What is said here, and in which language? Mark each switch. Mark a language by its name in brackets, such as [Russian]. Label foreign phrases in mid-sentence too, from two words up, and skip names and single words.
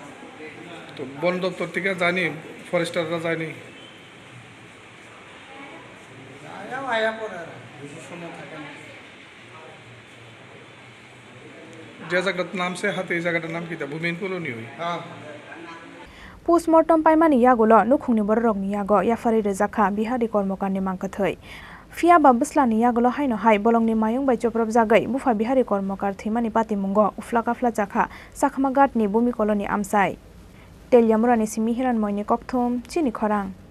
[Bangla] তো বন দপ্তর থেকে জানি ফরেস্টাররা যায়নি আয়া পরে বেশি সময় থাকে না যে জায়গাটার নাম সে হাতি এই জায়গাটার নাম কি তা ভূমিন কলোনি হই হ্যাঁ [Kok Borok] postmortem paimani yagulo nukhungni borokni yago yafari rejakha bihari kormokarni mangkathai Fia babuslani yagulo haino hai bolongni mayung bai choprop jagai bufa bihari kormokar thimani patimungo uflakafla jakha sakhmagatni bumi koloni amsai teljamurani simihiran moini kokthum chini khorang